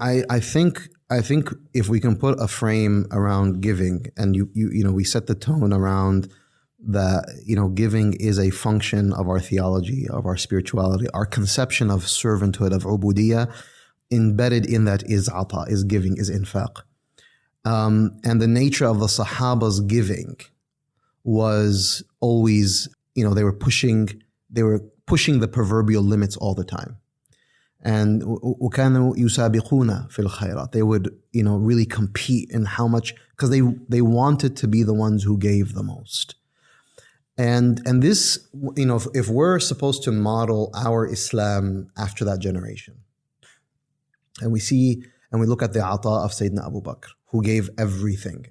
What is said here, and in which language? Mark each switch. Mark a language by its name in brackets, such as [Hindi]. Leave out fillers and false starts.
[English] I think if we can put a frame around giving, and we set the tone around that, giving is a function of our theology, of our spirituality, our conception of servanthood, of ubudiyah. Embedded in that is ata, is giving, is infaq. And the nature of the Sahaba's giving was always, they were pushing the proverbial limits all the time. [Arabic] And وَكَانُوا يُسَابِقُونَ فِي الْخَيْرَاتِ. [English] They would, really compete in how much, because they wanted to be the ones who gave the most. And this, if we're supposed to model our Islam after that generation, and we look at the ata of Sayyidina Abu Bakr, who gave everything.